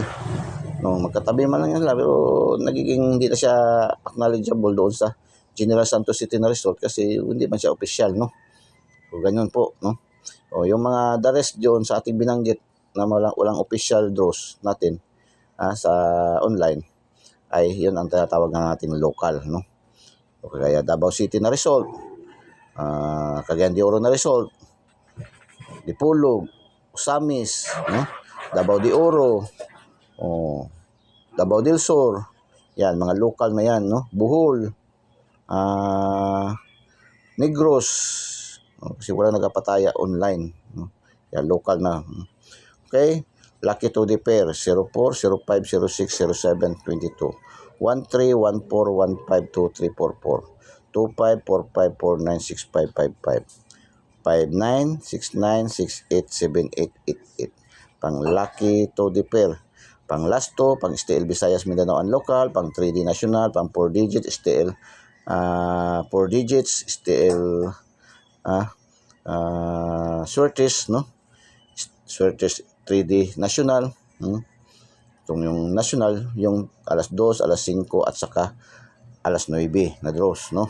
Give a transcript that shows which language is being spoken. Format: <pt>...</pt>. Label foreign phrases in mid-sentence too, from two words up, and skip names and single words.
<tl>No, magkatabi man lang yan, pero nagiging hindi na siya acknowledgeable doon sa General Santos City na resort kasi hindi man siya official, no? So ganyan po, no? Yung mga</tl> <en>the rest</en> <tl>doon sa ating binanggit na walang</tl> <en>official draws</en> <tl>natin sa online ay yun ang tinatawag na natin local, no? O kaya Davao City na result, Cagayan de Oro na result, Dipolog, Osamis, no? Davao de Oro, Davao del Sur, yan mga local na yan, no? Bohol, Negros, kasi wala nagapataya online, no? Yan local na.</tl> <en>Okay, lucky to the pair 04 05 06 07 22 13 14 15 23 44 25 45 49 65 55 59 69 68 78 88.</en> <tl>Pang lucky to the pair, pang last to, pang STL Visayas, Mindanao</tl> <en>and local,</en> <tl>pang</tl> <en>3D national,</en> <tl>pang 4 digit STL 4 digits STL Surtis, no? Surtis</tl> <en>3D national,</en> <tl>itong yung national, yung alas 2, alas 5 at saka alas 9 na draws, no?</tl>